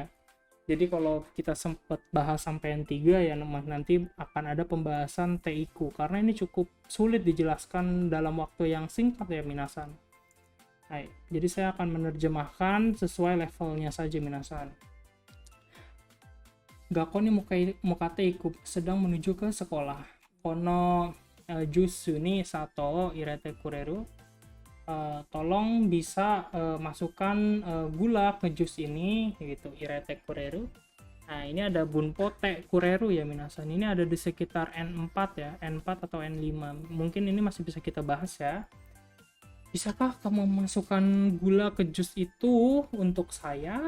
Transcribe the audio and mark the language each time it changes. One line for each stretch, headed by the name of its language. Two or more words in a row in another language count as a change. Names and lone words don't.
Indonesian: Jadi kalau kita sempat bahas sampai N3 ya nanti akan ada pembahasan Teiku karena ini cukup sulit dijelaskan dalam waktu yang singkat ya minasan. Hai, jadi saya akan menerjemahkan sesuai levelnya saja minasan.
Japanese: 学校に向かっていく
Indonesian: sedang menuju ke sekolah.
Japanese: このジュースに砂糖入れてくれる.
Indonesian: Tolong bisa masukkan gula ke jus ini gitu,
Japanese: 入れてくれる.
Indonesian: Nah ini ada
Japanese: 文法てくれる
Indonesian: ya minasan, ini ada di sekitar N4 ya, N4 atau N5, mungkin ini masih bisa kita bahas ya. Bisakah kamu memasukkan gula ke jus itu untuk saya?